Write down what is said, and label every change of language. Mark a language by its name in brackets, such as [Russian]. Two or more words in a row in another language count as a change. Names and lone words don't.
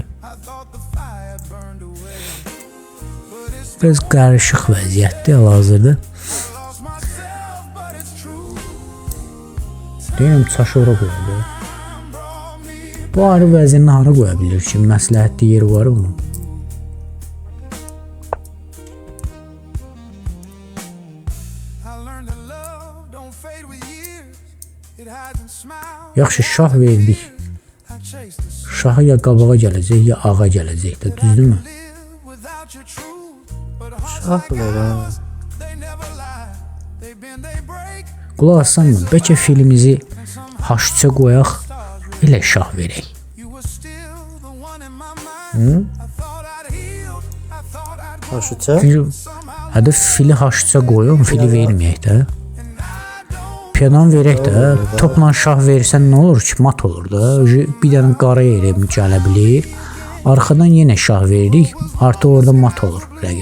[Azerbaijani] Biraz qarışıq vəziyyətdir hal-hazırda. Deyirəm çaşı ora qoyuldu. Bu ayrı vəzirini hara qoya bilir ki? Məsləhətli yeri var bunun. [English] I learned that love don't fade with years. It hides in smiles. [Azerbaijani] Yaxşı şah verdik. [English] I chase the [Azerbaijani] Şahı ya qabağa gələcək, ya ağa gələcək də, düzdürmü? [English] live without your truth. But [Azerbaijani] Şah verən. [English] they never lie. They bend, they break. [Azerbaijani] Qulaq assanmı? Bəlkə filimizi H3-ə qoyaq, elə şah verək. [English] You were still the one in my mind. I thought I'd healed. I thought I'd grown. [Azerbaijani] Başuça. Çünki hədə fili H3-ə qoyum, fili verməyək də. Piyadan verək də, topla şah verirsən nə olur ki, mat olur da. Bir dənə qara yerə gələ bilir. Arxadan yenə şah veririk, artıq orada mat olur rəqib.